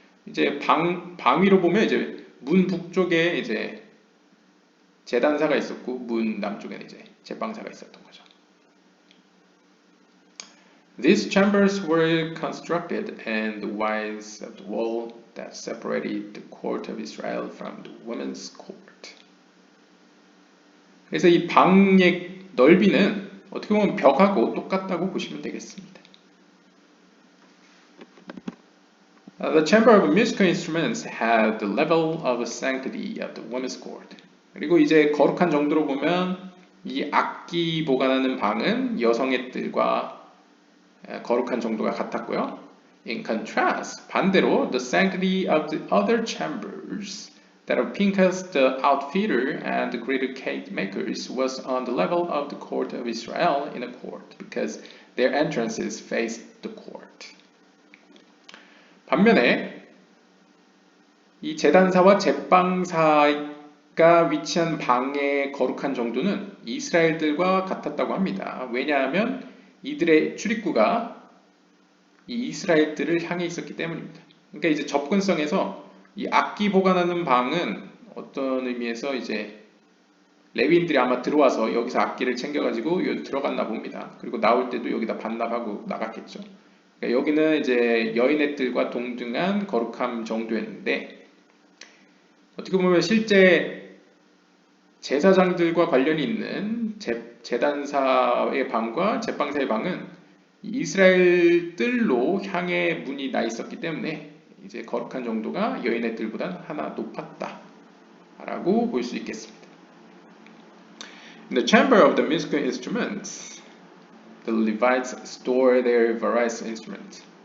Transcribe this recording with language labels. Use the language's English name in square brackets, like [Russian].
[Korean] 이제 방 위로 보면 이제 문 북쪽에 이제 제단사가 있었고 문 남쪽에는 이제 제빵사가 있었던 거죠. [English] These chambers were constructed in the wise of the wall that separated the court of Israel from the women's court. [Korean] 그래서 이 방의 넓이는 어떻게 보면 벽하고 똑같다고 보시면 되겠습니다. [English] The chamber of musical instruments had the level of sanctity of the women's court. [Korean] 그리고 이제 거룩한 정도로 보면 이 악기 보관하는 방은 여성의 뜰과 거룩한 정도가 같았고요. [English] In contrast, [Korean] 반대로, [English] the sanctity of the other chambers, that of Pincus the outfitter and the griddle cake makers, was on the level of the court of Israel in a court, because their entrances faced the court. [Korean] 반면에 이 제단사와 제빵사가 위치한 방의 거룩한 정도는 이스라엘들과 같았다고 합니다. 왜냐하면 이들의 출입구가 이 이스라엘들을 향해 있었기 때문입니다. 그러니까 이제 접근성에서 이 악기 보관하는 방은 어떤 의미에서 이제 레위인들이 아마 들어와서 여기서 악기를 챙겨가지고 여기 들어갔나 봅니다. 그리고 나올 때도 여기다 반납하고 나갔겠죠. 그러니까 여기는 이제 여인의 뜰과 동등한 거룩함 정도였는데 어떻게 보면 실제 제사장들과 관련이 있는 제단사의 방과 제빵사의 방은 이스라엘 뜰로 향해 문이 나 있었기 때문에 이제 거룩한 정도가 여인의 뜰보다 하나 높았다라고 볼 수 있겠습니다. [English] In the chamber of the musical instruments, the Levites store their various instruments.